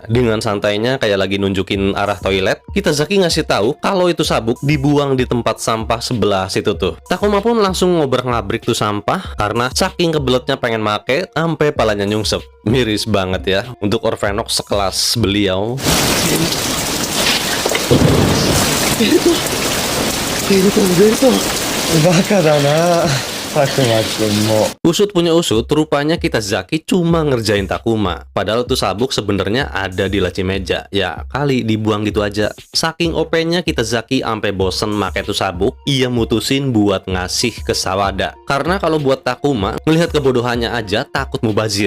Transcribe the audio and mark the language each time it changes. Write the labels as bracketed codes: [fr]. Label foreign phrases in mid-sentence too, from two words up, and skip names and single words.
[id] Dengan santainya kayak lagi nunjukin arah toilet, Kitazaki ngasih tahu kalau itu sabuk dibuang di tempat sampah sebelah situ tuh. Takuma pun langsung ngobrak-ngabrik tuh sampah karena saking kebeletnya pengen make sampai palanya nyungsep. Miris banget ya untuk Orvenok sekelas beliau. [ja] ベルトバカだな佐久間くんも。 [id] Usut punya usut, rupanya Kitazaki cuma ngerjain Takuma. Padahal tuh sabuk sebenarnya ada di laci meja. Ya kali dibuang gitu aja. Saking OP-nya Kitazaki sampai bosen make tuh sabuk, ia mutusin buat ngasih ke Sawada. Karena kalau buat Takuma, melihat kebodohannya aja takut mubazir.